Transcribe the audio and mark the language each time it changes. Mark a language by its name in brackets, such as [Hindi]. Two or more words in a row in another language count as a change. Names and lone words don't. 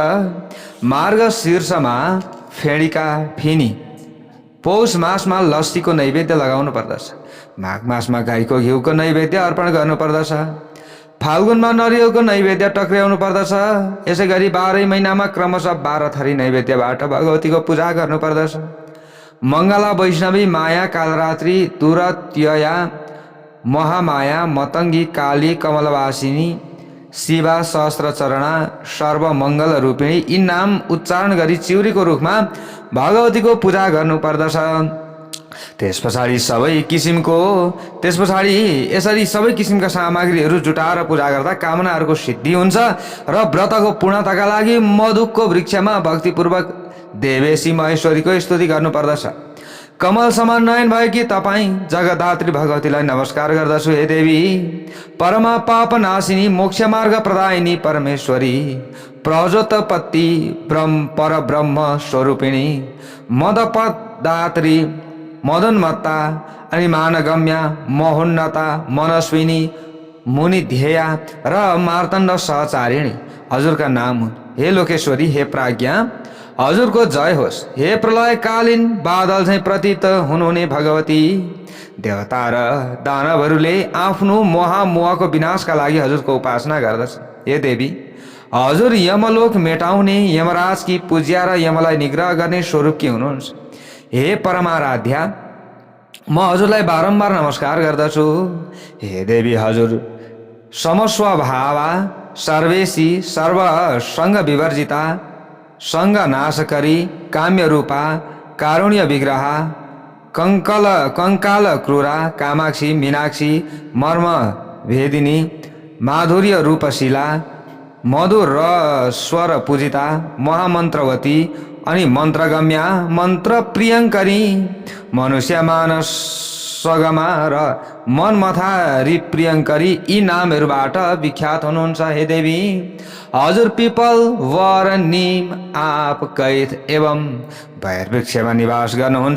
[Nepali] मार्ग शीर्षमा फेडिका, फिनी, पौष मासमा लस्सीको नैवेद्य लगाउनु पर्दछ। माघ मासमा गाईको घिउको नैवेद्य अर्पण गर्नुपर्दछ। फाल्गुनमा नरिवलको नैवेद्य टक्र्याउनु पर्दछ। यसै गरी 12 महिनामा क्रमशः 12 थरी नैवेद्यबाट भगवतीको पूजा गर्नुपर्दछ। मङ्गला, वैष्णवी, माया, कालरात्रि, तुरत्यया, महामाया, मतङ्गी, काली, कमलवासिनी, शिवा सहस्त्रचरणा सर्वमङ्गल रूपिणी यी नाम उच्चारण गरी चिउरीको रुखमा भगवतीको पूजा गर्नुपर्दछ। त्यस पछाडि यसरी सबै किसिमका सामग्रीहरू जुटाएर पूजा गर्दा कामनाहरूको सिद्धि हुन्छ र व्रतको पूर्णताका लागि मधुकको वृक्षमा भक्तिपूर्वक देवेशी महेश्वरीको स्तुति गर्नुपर्दछ। कमल समान नयन भएकी तपाईँ जगदात्री भगवतीलाई नमस्कार गर्दछु। हे देवी, परमा पाप नाशिनी मोक्ष मार्ग प्रदायिनी परमेश्वरी, प्रजोतपत्ति परब्रह्म स्वरूपिणी, मदपदात्री, मदनमत्ता अनि मानगम्या, महोन्नता, मनस्विनी, मुनिध्येया र मार्तण्ड सहचारिणी हजुरका नाम हुन्। हे लोकेश्वरी, हे प्रज्ञा, हजुरको जय होस्। हे प्रलयकालीन बादल झैँ प्रतीत हुनुहुने भगवती, देवता र दानवहरूले आफ्नो मोहको विनाशका लागि हजुरको उपासना गर्दछ। हे देवी, हजुर यमलोक मेटाउने यमराजकी पूज्या र यमलाई निग्रह गर्ने स्वरूपकी हुनुहुन्छ। हे परमाराध्या, म हजुरलाई बारम्बार नमस्कार गर्दछु। हे देवी, हजुर समस्वभावा, सर्वेशी, सर्वसङ्ग विवर्जिता, सङ्ग नाशकरी, काम्य रूपा, कारुण्य विग्रह, कंकाल क्रूरा, कामाक्षी, मीनाक्षी, मर्म भेदिनी, माधुर्य रूपशिला, मधुर स्वर पूजिता, महामन्त्रवती अनि मन्त्रगम्या, मन्त्र प्रियङ्करी, मनुष्य मानस सगमा र मनमथारी प्रियङ्करी यी नामहरूबाट विख्यात हुनुहुन्छ। हे देवी, हजुर पिपल, वर, निम, आप, कैथ एवं भैर वृक्षमा निवास गर्नुहुन्छ।